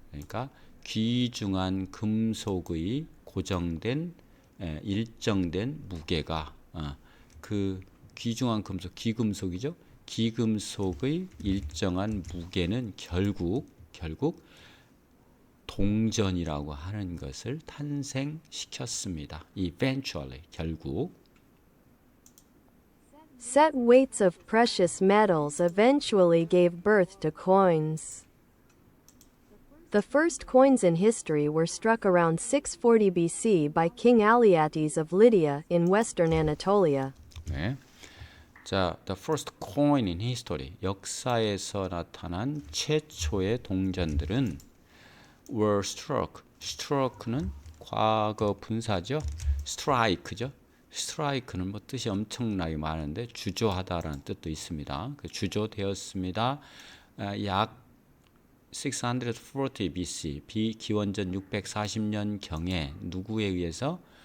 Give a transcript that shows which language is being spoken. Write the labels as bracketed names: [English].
[Korean] 그러니까 귀중한 금속의 고정된 일정된 무게가 그 귀중한 금속, 귀금속이죠. 귀금속의 일정한 무게는 결국 동전이라고 하는 것을 탄생시켰습니다. [English] Eventually, [Korean] 결국. [English] Set weights of precious metals eventually gave birth to coins. The first coins in history were struck around 640 BC by King Alyattes of Lydia in western Anatolia. [Korean] 네. [English] 자, the first coin in history. [Korean] 역사에서 나타난 최초의 동전들은 [English] were struck. [Korean] struck는 과거 분사죠. strike죠. strike는 뭐 뜻이 엄청나게 많은데 주조하다라는 뜻도 있습니다. 그 주조되었습니다. 약 640 BC, 기원전 640년 경에 누구에 의해서?